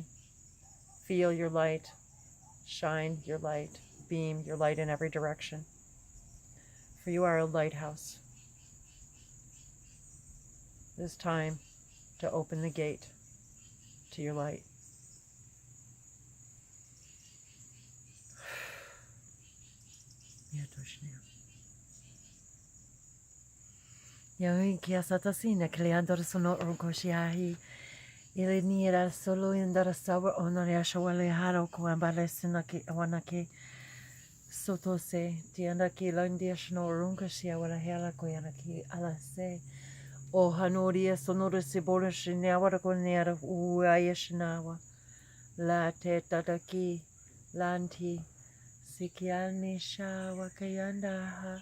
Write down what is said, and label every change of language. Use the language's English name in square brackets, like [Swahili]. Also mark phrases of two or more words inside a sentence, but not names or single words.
[English] Feel your light, shine your light, beam your light in every direction. For you are a lighthouse. It is time to open the gate to your light. Yawi kia satasina kleandor sono orkoshiahi. Ili nira solo indara sawa onoria shawale haro kuambalesina ki wanaki sotose tianda ki landia shno orunkoshia wala hela koyana ki alase. O hanoria sonora sibora shinyawara konyara uayashinawa. La te tataki lanti sikiani shawa kayandaha.